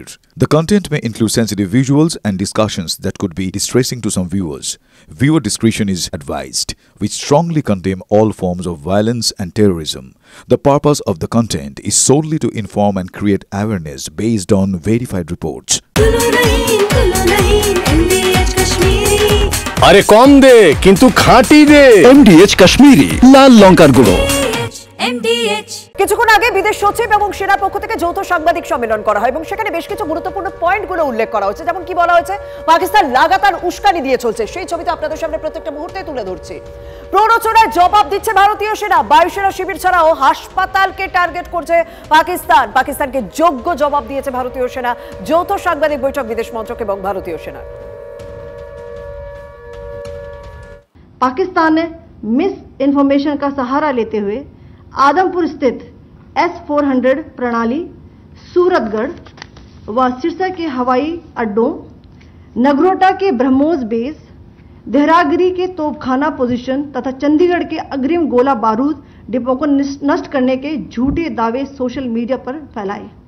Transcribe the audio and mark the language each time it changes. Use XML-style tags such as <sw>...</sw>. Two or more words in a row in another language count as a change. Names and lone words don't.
<en>The content may include sensitive visuals and discussions that could be distressing to some viewers. Viewer discretion is advised. We strongly condemn all forms of violence and terrorism. The purpose of the content is solely to inform and create awareness based on verified reports. अरे कौन दे किंतु खाटी दे MDH कश्मीरी लाल लंकार गुड़ो</en> <bn>কিছুক্ষণ আগে বিদেশ সচিব এবং সেনার পক্ষ থেকে যৌথ সাংবাদিক সম্মেলন করা হয় এবং সেখানে বেশ কিছু গুরুত্বপূর্ণ পয়েন্টগুলো উল্লেখ করা হচ্ছে। যেমন কি বলা হয়েছে, পাকিস্তান লাগাতার উস্কানি দিয়ে চলছে, সেই ছবি তো আপনাদের সামনে প্রত্যেকটা মুহূর্তে তুলে ধরছি। প্ররোচনায় জবাব দিচ্ছে ভারতীয় সেনা, বায়ুসেনা শিবির ছাড়াও হাসপাতালকে টার্গেট করছে পাকিস্তান। পাকিস্তানকে যোগ্য জবাব দিয়েছে ভারতীয় সেনা। যৌথ সাংবাদিক বৈঠক বিদেশ মন্ত্রক এবং ভারতীয় সেনার।</bn> <hi>पाकिस्तान ने</hi> <en>misinformation</en> <hi>का सहारा लेते हुए आदमपुर स्थित S-400 प्रणाली, सूरतगढ़ व सिरसा के हवाई अड्डों, नगरोटा के ब्रह्मोस बेस, देहरागिरी के तोपखाना पोजीशन तथा चंडीगढ़ के अग्रिम गोला बारूद डिपो को नष्ट करने के झूठे दावे</hi> <en>social media</en> <hi>पर फैलाए।</hi>